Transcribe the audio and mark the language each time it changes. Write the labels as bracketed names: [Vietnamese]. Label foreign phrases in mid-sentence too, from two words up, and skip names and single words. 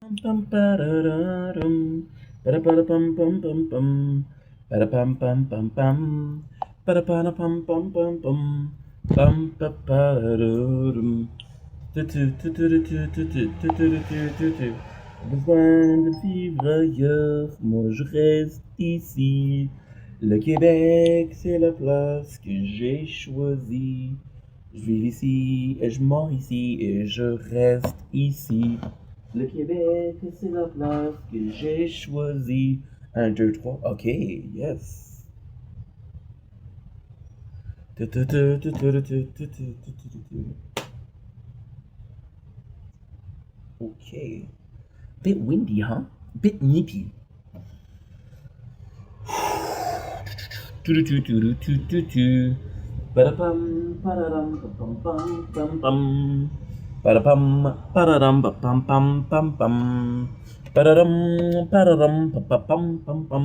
[French] pam parararum, parapam pam pam pam, parapam pam pam pam, parapana pam pam pam pam, pam papararum. Besoin de vivre ailleurs, moi je reste ici. Le Québec, c'est la place que j'ai choisie. Je vis ici et je mors ici et je reste ici. Le Québec, c'est la place que j'ai choisie. Un, deux, trois, [English] ok, yes. Ok. Bit windy, huh? Bit nippy. Ba-da-pam, ba-da-dum, ba-pam, pam, pam, pam. Ba-da-pam, ba-da-dum, ba-pam, pam, pam, pam. Ba-da-dum, ba-da-dum, ba-pa-pam, pam, pam.